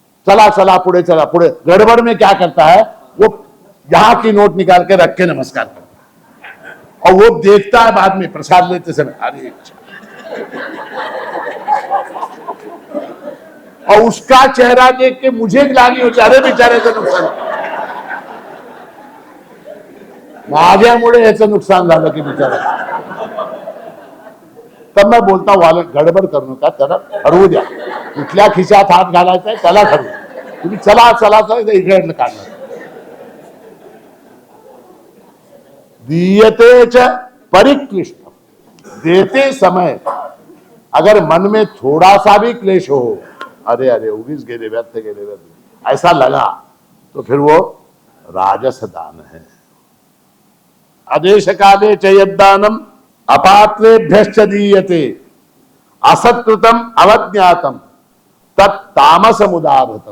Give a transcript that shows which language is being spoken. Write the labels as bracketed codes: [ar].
[mr] चला चला पुढे, चला पुढे. [hi] गड़बड़ में क्या करता है, वो यहां की नोट निकाल के रख के नमस्कार करता है, और वो देखता है बाद में प्रसाद लेते समय, अरे और उसका चेहरा देख के मुझे ग्लानि होती, अरे [mr] बेचाऱ्याचं नुकसान, माझ्यामुळे याचं नुकसान झालं की बिचारा. [hi] तब मैं बोलता हूं [mr] वाला गडबड करू नका, त्याला ठरवू द्या, कुठल्या खिशात हात घालायचा आहे त्याला ठरवू. तुम्ही चला चला चला इकडे काढणार. [sa] दीयते च परिक्लिष्टम. [hi] देते समय अगर मन में थोड़ा सा भी क्लेश हो, [mr] अरे अरे उगीच गेले व्यर्थ [hi] गेले व्यर्थ, ऐसा लगा, तो फिर वो राजस दान है. [sa] आदेश काले च यद्दानम अपात्रेभ्यश्च दीयते असत्कृतम अवज्ञातम तत्तामसमुदाभृतम.